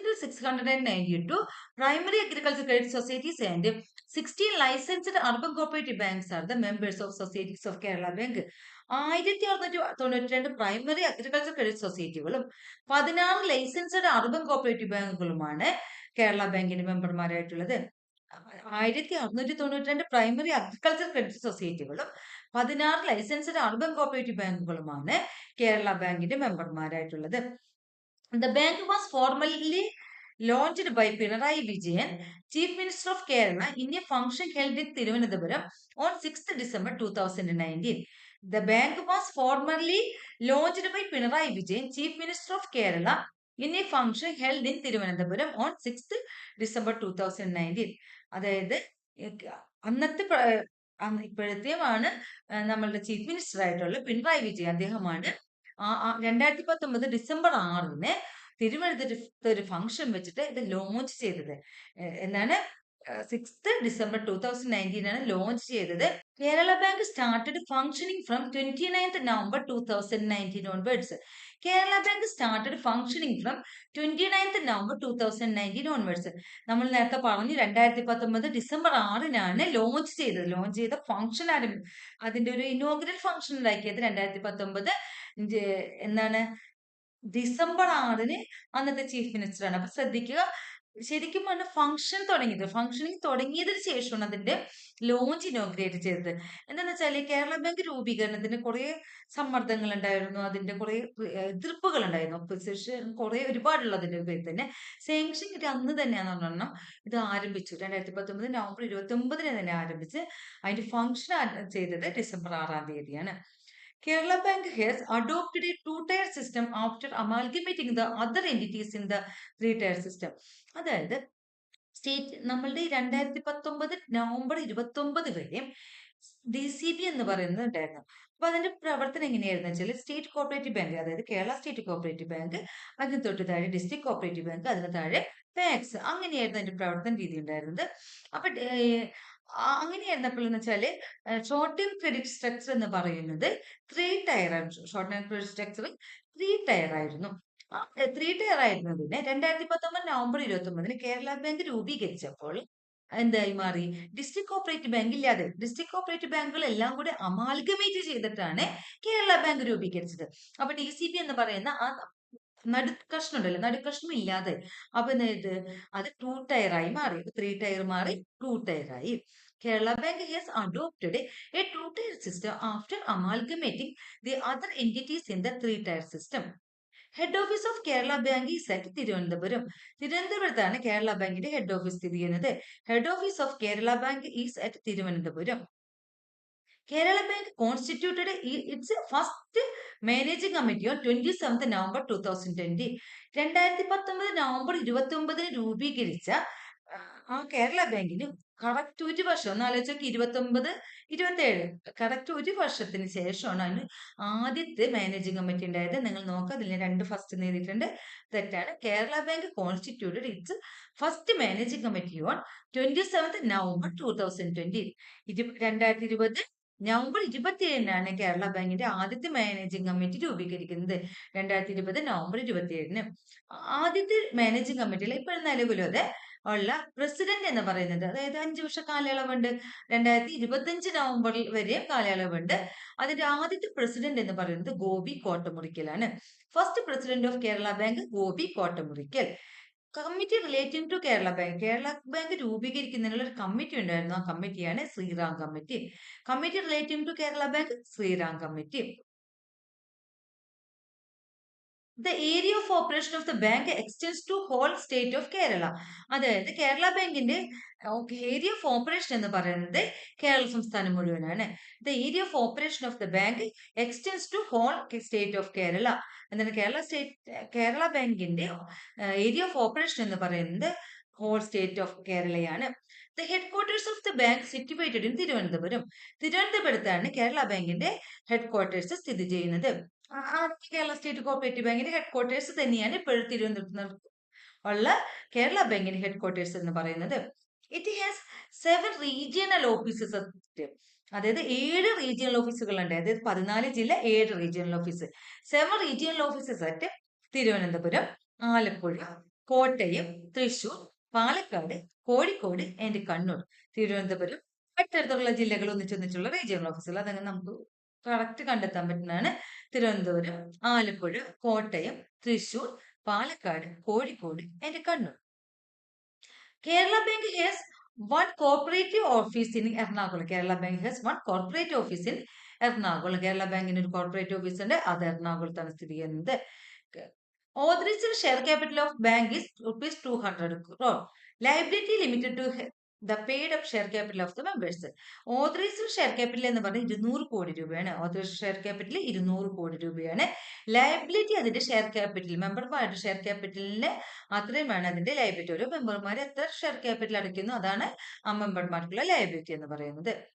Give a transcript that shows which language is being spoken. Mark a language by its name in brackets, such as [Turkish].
[English] 1692 primary agricultural credit societies and 16 licensed urban cooperative banks are the members of societies of Kerala Bank. [Malayalam] 1692 primary agriculture credit സൊസൈറ്റികളും 16 licensed urban cooperative ബാങ്കുകളുമാണ് Kerala ബാങ്കിന്റെ മെമ്പർമാരായിട്ടുള്ളത്. 1692 primary agriculture credit സൊസൈറ്റികളും 16 licensed urban cooperative ബാങ്കുകളുമാണ് Kerala ബാങ്കിന്റെ മെമ്പർമാരായിട്ടുള്ളത്. [English] The bank was formally launched by Pinarayi Vijayan, Chief Minister of Kerala, in a function held in Thiruvananthapuram on 6th December 2019. The bank was formerly launched by Pinarayi Vijayan, Chief Minister of Kerala, in a function held in Thiruvananthapuram on 6th December 2019. [Malayalam] അതായത് അന്നത്തെ ഇപ്പോഴത്തെയുമാണ് നമ്മളുടെ chief minister ആയിട്ടുള്ള പിണറായി വിജയൻ. അദ്ദേഹമാണ് 2019 December 6 തിരുവനന്തപുരത്ത് ഒരു function വെച്ചിട്ട് ഇത് launch ചെയ്തത്. എന്താണ് 6th December 2019 ആണ് ലോഞ്ച് ചെയ്തത്. [English] Kerala bank started functioning from 29th November 2019 onwards. Kerala bank started functioning from 29th November 2019 onwards. [Malayalam] നമ്മൾ നേരത്തെ പറഞ്ഞു 2019 ഡിസംബർ 6 ലോഞ്ച് ചെയ്തത്. ലോഞ്ച് ചെയ്ത ഫംഗ്ഷൻ അതിന്റെ ഒരു ഇനോഗ്രൽ ഫംഗ്ഷൻ ഉണ്ടാക്കിയത് 2019 എന്താണ് ഡിസംബർ 6 അന്നത്തെ ചീഫ് മിനിസ്റ്റർ ആണ്. അപ്പൊ ശ്രദ്ധിക്കുക, ശരിക്കും പറഞ്ഞ ഫംഗ്ഷനിങ് തുടങ്ങിയതിന് ശേഷമാണ് അതിന്റെ ലോഞ്ച് ഇനോഗ്രേറ്റ് ചെയ്തത്. എന്താണെന്ന് വെച്ചാൽ കേരള ബാങ്ക് രൂപീകരണത്തിന് കുറെ സമ്മർദ്ദങ്ങൾ ഉണ്ടായിരുന്നു, അതിന്റെ കുറെ എതിർപ്പുകൾ ഉണ്ടായിരുന്നു, ഒപ്പോസിഷൻ കുറെ ഒരുപാടുള്ളതിന്റെ പേരിൽ തന്നെ സാങ്ഷൻ കിട്ടി അന്ന് തന്നെയാന്ന് പറഞ്ഞാൽ ഇത് ആരംഭിച്ചു. 2019 നവംബർ 29 തന്നെ ആരംഭിച്ച് അതിന്റെ ഫംഗ്ഷൻ ചെയ്തത് December 6 [English] Kerala Bank has adopted a two-tier system after amalgamating the other entities in the three-tier system. [Malayalam] അതായത് സ്റ്റേറ്റ് നമ്മളുടെ 2019 നവംബർ 29 വരെ DCB എന്ന് പറയുന്നത് ഉണ്ടായിരുന്നു. അപ്പൊ അതിന്റെ പ്രവർത്തനം എങ്ങനെയായിരുന്നു വെച്ചാൽ സ്റ്റേറ്റ് കോപ്പറേറ്റീവ് ബാങ്ക്, അതായത് കേരള സ്റ്റേറ്റ് കോപ്പറേറ്റീവ് ബാങ്ക്, അതിന് തൊട്ട് താഴെ ഡിസ്ട്രിക്ട് കോപ്പറേറ്റീവ് ബാങ്ക്, അതിന് താഴെ പാക്സ്, അങ്ങനെയായിരുന്നു അതിന്റെ പ്രവർത്തന രീതി ഉണ്ടായിരുന്നത്. അപ്പൊ അങ്ങനെയായിരുന്നപ്പോൾ എന്ന് വെച്ചാല് ഷോർട്ട് ടേം ക്രെഡിറ്റ് സ്ട്രക്ചർ എന്ന് പറയുന്നത് 3 ടയർ ആയിരുന്നു. Short term credit structure 3 tyre ആയിരുന്നു. 3 ടയർ ആയിരുന്നതിന് 2019 നവംബർ 29 കേരള ബാങ്ക് രൂപീകരിച്ചപ്പോൾ എന്തായി മാറി? ഡിസ്ട്രിക്ട് കോപ്പറേറ്റീവ് ബാങ്ക് ഇല്ലാതെ ഡിസ്ട്രിക്ട് കോപ്പറേറ്റീവ് ബാങ്കുകൾ എല്ലാം കൂടെ അമാൽഗമേറ്റ് ചെയ്തിട്ടാണ് കേരള ബാങ്ക് രൂപീകരിച്ചത്. അപ്പൊ DCB എന്ന് പറയുന്ന ആ നടുക്കഷ്ണം ഉണ്ടല്ലോ, നടുക്കഷ്ണം ഇല്ലാതെ അപ്പൊ അത് 2 ടയർ ആയി മാറി. 3 ടയർ മാറി 2 ടയർ ആയി. [English] Kerala Bank has adopted a two-tier system after amalgamating the other entities in the three-tier system. Head office of Kerala Bank is at Tirunelveli. [Malayalam] തിരുവനന്തപുരത്താണ് കേരള ബാങ്കിന്റെ [English] Head office സ്ഥിതി ചെയ്യുന്നത്. Head office of Kerala bank is at Thiruvananthapuram. Kerala Bank constituted its first managing committee on 27th November 2020. [Malayalam] 2019 November 29 രൂപീകരിച്ച ആ കേരള ബാങ്കിന് correct ഒരു വർഷം, ഒന്ന് ആലോചിച്ചൊക്കെ 29-27 കറക്റ്റ് ഒരു വർഷത്തിന് ശേഷമാണ് അതിന് ആദ്യത്തെ മാനേജിംഗ് കമ്മിറ്റി ഉണ്ടായത്. നിങ്ങൾ നോക്കുക, അതിൽ 2 ഫസ്റ്റ് എഴുതിയിട്ടുണ്ട്, തെറ്റാണ്. [English] Kerala bank constituted its first managing committee on 27th November 2020. [Malayalam] 2020 November 27 Kerala ബാങ്കിന്റെ ആദ്യത്തെ മാനേജിംഗ് കമ്മിറ്റി രൂപീകരിക്കുന്നത്. 2020 നവംബർ 27 ആദ്യത്തെ മാനേജിംഗ് കമ്മിറ്റിയിൽ ഇപ്പോഴും നിലവിലതെ ഉള്ള പ്രസിഡന്റ് എന്ന് പറയുന്നത്, അതായത് 5 വർഷ കാലയളവുണ്ട്, 2025 നവംബർ വരെ കാലയളവുണ്ട്. അതിന്റെ ആദ്യത്തെ പ്രസിഡന്റ് എന്ന് പറയുന്നത് Gopi കോട്ടമുറിക്കലാണ്. [English] First president of Kerala bank Gopi Kottamurickal. Committee relating to Kerala bank [Malayalam] രൂപീകരിക്കുന്നതിനുള്ള ഒരു കമ്മിറ്റി ഉണ്ടായിരുന്നു. ആ കമ്മിറ്റിയാണ് Sriram committee. [English] Committee relating to Kerala bank Sriram committee. The area of operation of the bank extends to whole state of Kerala. [Malayalam] അതായത് കേരള ബാങ്കിന്റെ ഏരിയ ഓഫ് ഓപ്പറേഷൻ എന്ന് പറയുന്നത് കേരള സംസ്ഥാനം മുഴുവനാണ്. [English] The area of operation of the bank extends to whole state of Kerala. [Malayalam] എന്താണ് കേരള ബാങ്കിന്റെ area of operation എന്ന് പറയുന്നത് whole state of കേരളയാണ്. [English] The headquarters of the bank situated in Thiruvananthapuram. [Malayalam] തിരുവനന്തപുരത്താണ് കേരള ബാങ്കിന്റെ ഹെഡ്ക്വാർട്ടേഴ്സ് സ്ഥിതി ചെയ്യുന്നത്. കേരള സ്റ്റേറ്റ് കോപ്പറേറ്റീവ് ബാങ്കിന്റെ ഹെഡ്ക്വാർട്ടേഴ്സ് തന്നെയാണ് ഇപ്പോഴും തിരുവനന്തപുരത്ത് ഉള്ള കേരള ബാങ്കിന്റെ ഹെഡ്ക്വാർട്ടേഴ്സ് എന്ന് പറയുന്നത്. [English] It has 7 regional offices. [Malayalam] അതായത് 7 റീജിയണൽ ഓഫീസുകൾ ഉണ്ട്. അതായത് 14 ജില്ല, 7 regional office. [English] 7 regional offices at Thiruvananthapuram, Alappuzha, Kottayam, Thrissur, Palakkad, Kozhikode and Kannur. [Malayalam] Thiruvananthapuram അടുത്തടുത്തുള്ള ജില്ലകൾ ഒന്നിച്ചൊന്നിച്ചുള്ള റീജിയണൽ ഓഫീസുകൾ. അതങ്ങനെ നമുക്ക് കറക്റ്റ് കണ്ടെത്താൻ പറ്റുന്നതാണ്. Thiruvananthapuram, Alappuzha, Kottayam, Thrissur, Palakkad, Kozhikode and Kannur. [English] Kerala bank has one corporative office in Ernakulam. Kerala bank has one corporate office in Ernakulam. [Malayalam] Kerala ബാങ്കിന് ഒരു കോർപ്പറേറ്റ് ഓഫീസ് ഉണ്ട്, അത് എറണാകുളത്താണ് സ്ഥിതി ചെയ്യുന്നത്. [English] Authorized share capital of bank is rupees 200 crore. Liability limited to the paid up share capital of the members. [Malayalam] Authorised share capital എന്ന് പറഞ്ഞാൽ 200 കോടി രൂപയാണ്. ഓതറൈസ്ഡ് ഷെയർ ക്യാപിറ്റൽ 200 കോടി രൂപയാണ്. ലയബിലിറ്റി അതിന്റെ ഷെയർ ക്യാപിറ്റൽ, മെമ്പർമാരുടെ ഷെയർ ക്യാപിറ്റലിന് അത്രയുമാണ് അതിന്റെ ലയബിലിറ്റി. ഓരോ മെമ്പർമാർ എത്ര ഷെയർ ക്യാപിറ്റൽ അടയ്ക്കുന്നു അതാണ് ആ മെമ്പർമാർക്കുള്ള ലയബിലിറ്റി എന്ന് പറയുന്നത്.